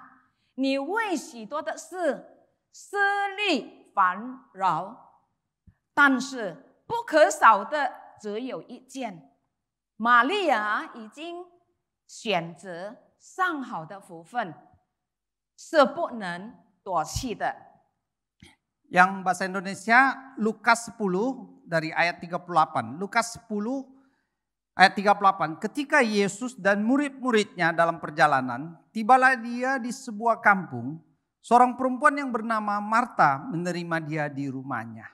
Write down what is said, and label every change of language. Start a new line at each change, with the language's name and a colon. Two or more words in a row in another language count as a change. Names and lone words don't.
Chinese: 你为许多的事思虑烦扰，但是不可少的只有一件。玛利亚已经选择上好的福分，是不能夺去的。
Indonesian: Yang bahasa Indonesia Lukas 10 dari ayat 38. Lukas 10 ayat 38. Ketika Yesus dan murid-muridnya dalam perjalanan, tibalah dia di sebuah kampung. Seorang perempuan yang bernama Marta menerima dia di rumahnya.